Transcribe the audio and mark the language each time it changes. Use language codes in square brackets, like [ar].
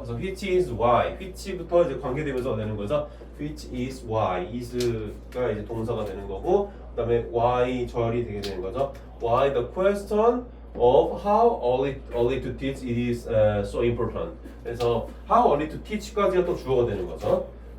[ko] 그래서 [en] which is why, [ko] which부터 이제 관계되면서 되는 거죠. [en] which is why, [ko] is가 이제 동사가 되는 거고, 그다음에 why 절이 되게 되는 거죠. [en] why the question of how early to teach it is so important. [ko] 그래서 [en] how early to teach [ko] 까지가 또 주어가 되는 거죠.